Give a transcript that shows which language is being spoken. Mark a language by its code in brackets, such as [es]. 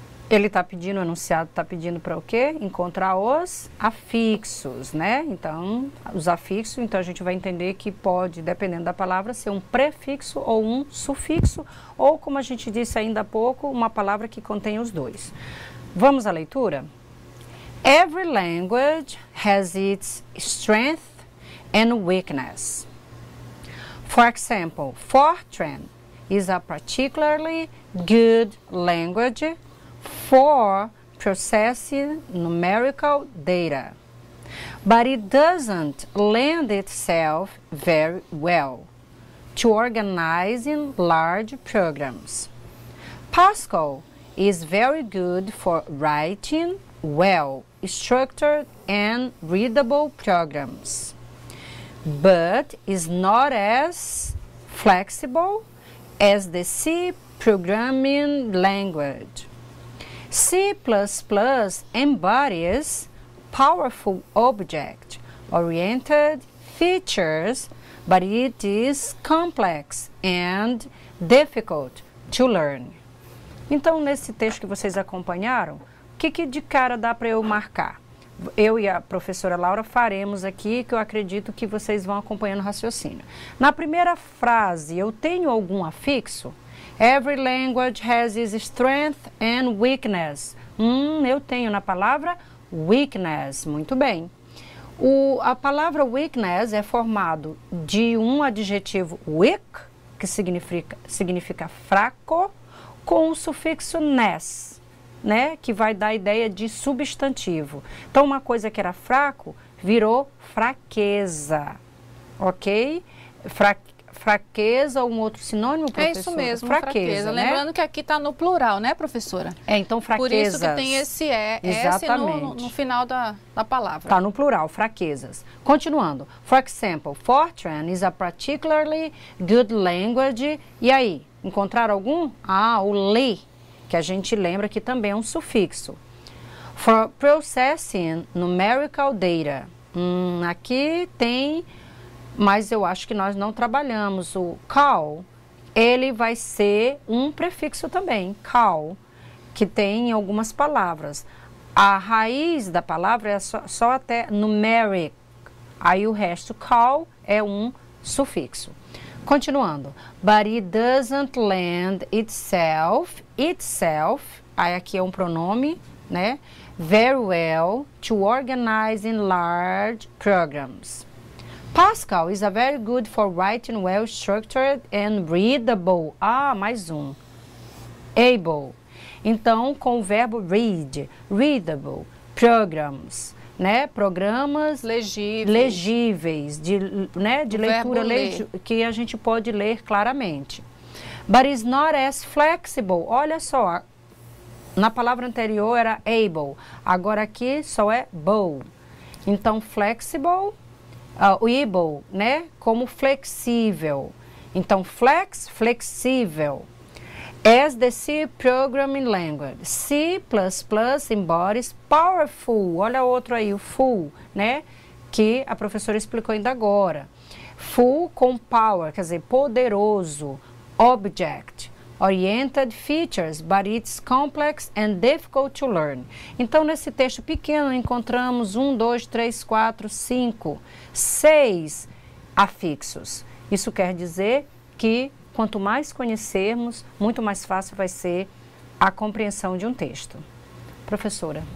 [pt] Ele está pedindo, o enunciado está pedindo para o quê? Encontrar os afixos, né? Então, os afixos, então a gente vai entender que pode, dependendo da palavra, ser um prefixo ou um sufixo, ou, como a gente disse ainda há pouco, uma palavra que contém os dois. Vamos à leitura? [en] Every language has its strength and weakness. For example, Fortran is a particularly good language for processing numerical data, but it doesn't lend itself very well to organizing large programs. Pascal is very good for writing well-structured and readable programs, but is not as flexible as the C programming language. C++ embodies powerful object-oriented features, but it is complex and difficult to learn. [pt] Então, nesse texto que vocês acompanharam, o que de cara dá para eu marcar? Eu e a professora Laura faremos aqui, que eu acredito que vocês vão acompanhando o raciocínio. Na primeira frase, eu tenho algum afixo? [en] Every language has its strength and weakness. [pt] Eu tenho na palavra weakness. Muito bem. A palavra weakness é formado de um adjetivo weak, que significa fraco, com o sufixo ness, né, que vai dar a ideia de substantivo. Então, uma coisa que era fraco virou fraqueza, ok? Fraqueza ou um outro sinônimo, professora? É isso mesmo, fraqueza, né? Lembrando que aqui está no plural, né, professora? Então, fraquezas. Por isso que tem esse S no final da palavra. Está no plural, fraquezas. Continuando. [en] For example, Fortran is a particularly good language. [pt] E aí, encontraram algum? O li, que a gente lembra que também é um sufixo. [en] For processing numerical data. [pt] Aqui tem... Mas eu acho que nós não trabalhamos. O call, ele vai ser um prefixo também, call, que tem em algumas palavras. A raiz da palavra é só até numeric. Aí o resto, call, é um sufixo. Continuando. [en] But it doesn't lend itself, [pt] aí aqui é um pronome, né? [en] Very well to organizing large programs. Pascal is a very good for writing well-structured and readable. [pt] Mais um. Able. Então, com o verbo read, readable, programs, né? Programas legíveis, de leitura que a gente pode ler claramente. [en] But is not as flexible. [pt] Olha só, na palavra anterior era able, agora aqui só é bow. Então, flexible... able, né? Como flexível. Então, flexível. [en] As the C programming language. C++ embodies powerful. [pt] Olha outro aí, o full, né? Que a professora explicou ainda agora. Full com power, quer dizer, poderoso. [en] Object. Oriented features, but it's complex and difficult to learn. [pt] Então, nesse texto pequeno, encontramos 1, 2, 3, 4, 5, 6 afixos. Isso quer dizer que quanto mais conhecermos, muito mais fácil vai ser a compreensão de um texto. Professora.